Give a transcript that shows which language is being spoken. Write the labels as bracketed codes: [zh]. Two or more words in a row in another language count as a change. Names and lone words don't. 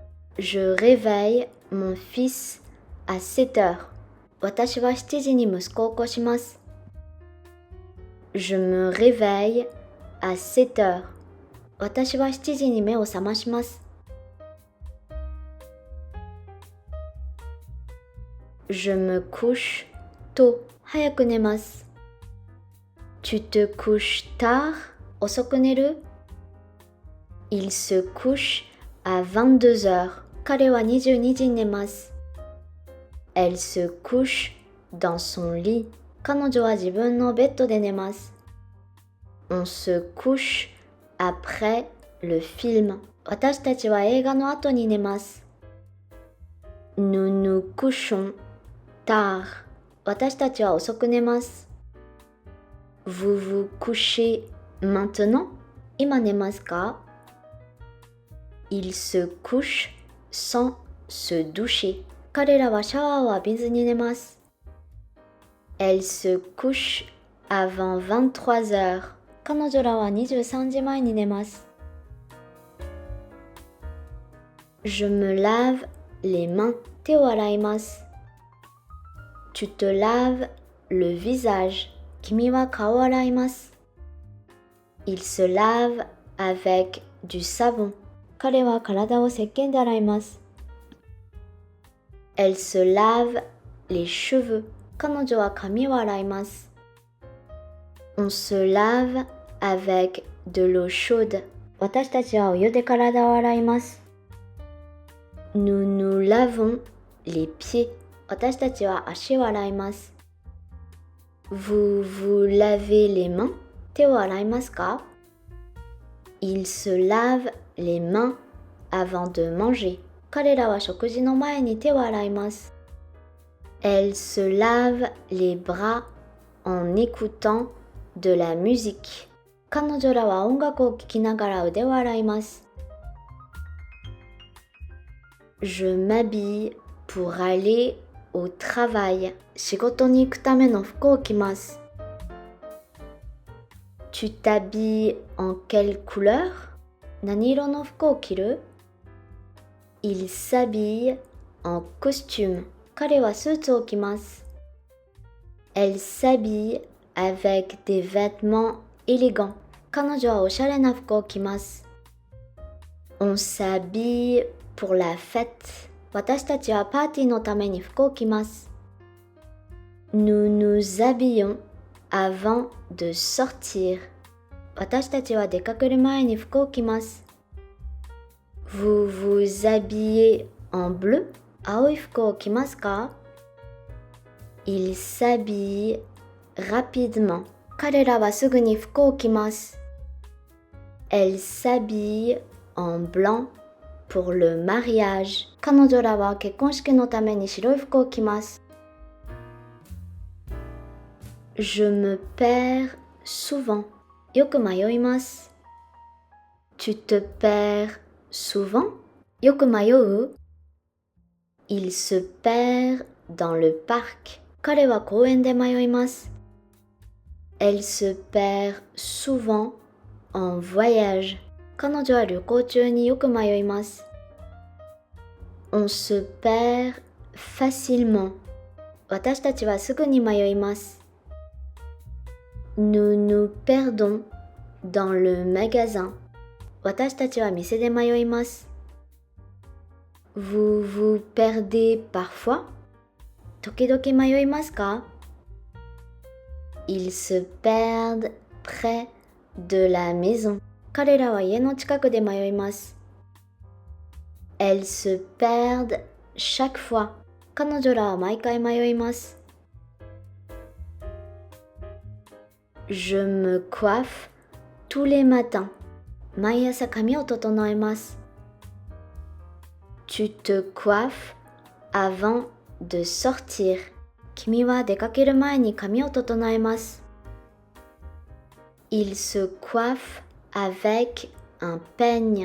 [fr] Je réveille mon fils à 7 heures. [ja] 私は7時に息子を起こします。 [fr] Je me réveille à 7 heures. [ja] 私は7時に目を覚まします。 [fr] Je me couche tôt. [ja] 早く寝ます。 [fr] Tu te couches tard? [ja] 遅く寝る？ [fr] Il se couche à 22 heures. [ja] 彼は22時に寝ます。 [fr] Elle se couche dans son lit. [ja] 彼女は自分のベッドで寝ます。 [fr] On se couche après le film. [ja] 私たちは映画の後に寝ます。 [fr] Nous nous couchons tard. [ja] 私たちは遅く寝ます。 [fr] Vous vous couchez maintenant? [ja] 今寝ますか？ [fr] Il se couche sans se doucher. [ja] 彼らはシャワーを浴びずに寝ます。 [fr] Elle se couche avant 23 heures. [ja] 彼女らは23時前に寝ます。 [fr] Je me lave les mains. [ja] 手を洗います。 [fr] Tu te laves le visage. [ja] 君は顔を洗います。 [fr] Il se lave avec du savon. [ja] 彼は体を石鹸で洗います。 [fr] Elle se lave les cheveux. [ja] 彼女は髪を洗います。 [fr] On se lave avec de l'eau chaude. [ja] 私たちはお湯で体を洗います。 [fr] Nous nous lavons les pieds. [ja] 私たちは足を洗います。 [fr] Vous vous lavez les mains? [ja] 手を洗いますか？ [fr] Il se lave les mains avant de manger. [ja] 彼らは食事の前に手を洗います。 [fr] Elle se lave les bras en écoutant de la musique. [ja] 彼女らは音楽を聴きながら腕を洗います。 [fr] Je m'habille pour aller au travail. [ja] 仕事に行くための服を着ます。 [fr] Tu t'habilles en quelle couleur? [ja] 何色の服を着る？ [fr] Il s'habille en costume. [ja] 彼はスーツを着ます。 [fr] Elle s'habille avec des vêtements élégants. [ja] 彼女はおしゃれな服を着ます。 [fr] On s'habille pour la fête. [ja] 私たちはパーティーのために服を着ます。 [fr] Nous nous habillons avant de sortir. [ja] 私たちは出かける前に服を着ます。 [fr] Vous vous habillez en bleu? [ja] 青い服を着ますか？ [fr] Il s'habille rapidement. [ja] 彼らはすぐに服を着ます。 [fr] Elle s'habille en blanc pour le mariage. [ja] 彼女らは結婚式のために白い服を着ます。 [fr] Je me perds souvent. [ja] よく迷います。 [fr] Tu te perds souvent? [ja] よく迷う？ [fr] Il se perd dans le parc. [ja] 彼は公園で迷います。 [fr] Elle se perd souvent en voyage. [ja] 彼女は旅行中によく迷います。 [fr] On se perd facilement. [ja] 私たちはすぐに迷います。 [fr] Nous nous perdons dans le magasin. [ja] 私たちは店で迷います。 [fr] Vous vous perdez parfois? [ja] 時々迷いますか？ [fr] Ils se perdent près de la maison. [ja] 彼らは家の近くで迷います。 [fr] Elles se perdent chaque fois. [ja] 彼女らは毎回迷います。 [fr] Je me coiffe tous les matins. [ja] 毎朝髪を整えます。 [fr] Tu te coiffes avant de sortir. [ja] 君は出かける前に髪を整えます。 [fr] Il se coiffe avec un peigne.